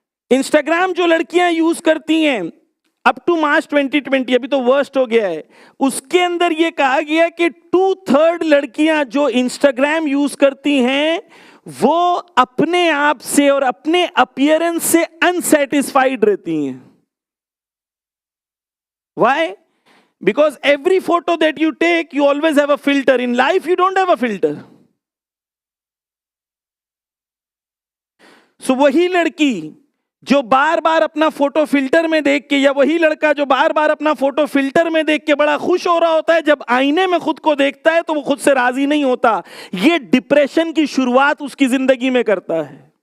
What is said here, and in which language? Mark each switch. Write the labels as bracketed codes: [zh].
[ur] Instagram جو لڑکیاں use کرتی ہیں اپ ٹو مارچ 2020, ابھی تو ورسٹ ہو گیا ہے, اس کے اندر یہ کہا گیا کہ 2/3 لڑکیاں جو انسٹاگرام یوز کرتی ہیں وہ اپنے آپ سے اور اپنے اپیئرنس سے انسیٹسفائیڈ رہتی ہیں. [en] Why? Because every photo that you take, you always have a filter. In life, you don't have a filter. [ur] So وہی لڑکی جو بار بار اپنا فوٹو فلٹر میں دیکھ کے, یا وہی لڑکا جو بار بار اپنا فوٹو فلٹر میں دیکھ کے بڑا خوش ہو رہا ہوتا ہے, جب آئینے میں خود کو دیکھتا ہے تو وہ خود سے راضی نہیں ہوتا. یہ ڈپریشن کی شروعات اس کی زندگی میں کرتا ہے.